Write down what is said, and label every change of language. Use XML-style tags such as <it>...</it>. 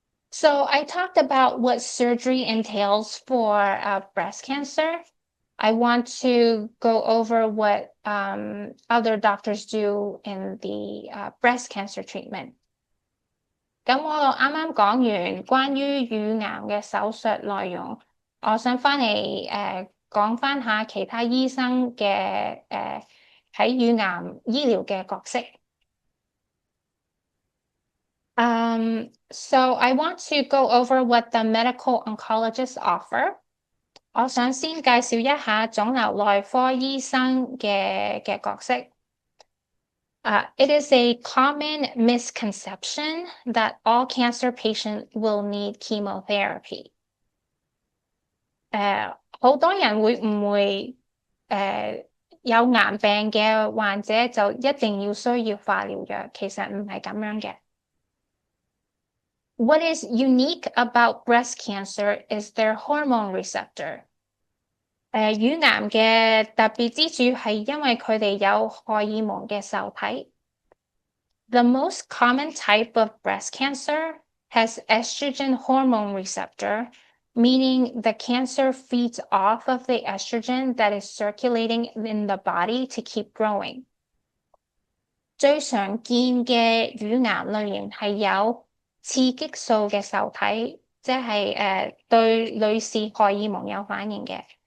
<en>So I talked about what surgery entails for breast cancer. I want to go over what other doctors do in the breast cancer treatment.</en> <yue>咁我啱啱講完關於乳癌嘅手術內容，我想翻嚟講翻下其他醫生嘅喺乳癌醫療嘅角色。</yue> <en>So I want to go over what the medical oncologists offer.</en> <yue>我想先介紹一下腫瘤內科醫生嘅角色。</yue> <en>It is a common misconception that all cancer patients will need chemotherapy.</en> <yue>好多人會誤會有癌病嘅患者就一定要需要化療藥，其實唔係咁樣嘅。</yue> <en>What is unique about breast cancer is their hormone receptor.</en> <yue>乳癌嘅特別之處係因為佢哋有荷爾蒙嘅受體。</yue> <en>The most common type of breast cancer has estrogen hormone receptor, meaning the cancer feeds off of the estrogen that is circulating in the body to keep growing.</en> <yue>最常見嘅乳癌類型係有刺激素嘅受體，即係對女士荷爾蒙有反應嘅。</yue>